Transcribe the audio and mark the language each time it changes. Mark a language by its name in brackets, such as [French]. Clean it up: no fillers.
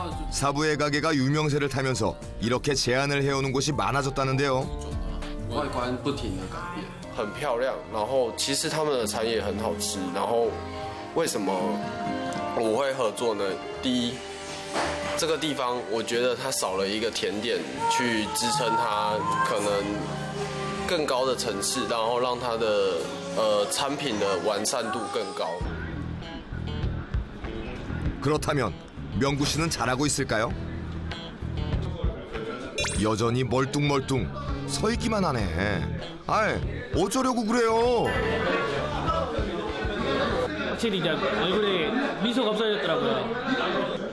[Korean] 사부의 가게가 유명세를 타면서 이렇게 제안을 해오는 곳이 많아졌다는데요. [Chinese] 外观不停的改变，很漂亮。然后其实他们的餐也很好吃。然后为什么我会合作呢？第一，这个地方我觉得它少了一个甜点去支撑它可能更高的层次，然后让它的产品的完善度更高。 [Korean] 그렇다면 명구 씨는 잘하고 있을까요? 여전히 멀뚱멀뚱 서 있기만 하네. 아이, 어쩌려고 그래요? 확실히 이제 얼굴에 미소가 없어졌더라고요.